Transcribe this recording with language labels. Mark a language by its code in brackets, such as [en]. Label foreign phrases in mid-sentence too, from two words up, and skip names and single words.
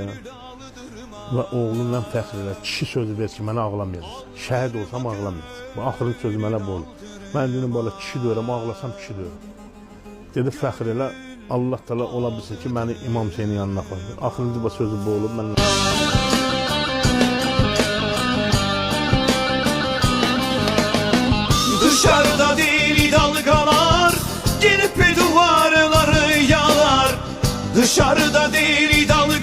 [az] Və oğlunla fəxr elə, kişi sözü ver ki, mənə ağlamayacaq. Şəhid olsam ağlamayacaq. Bu axırın sözü mənə bu olur. Mən dedim, bala kişi döyürəm, ağlasam kişi döyürəm. Dedi, fəxr elə, Allah təala ola bilsin ki, məni İmam Hüseynin yanına apardı. Axırıncı bu sözü bu olub. [tr] Dışarıda deli dalgalar, gelip duvarları yalar. Dışarıda deli dalgalar.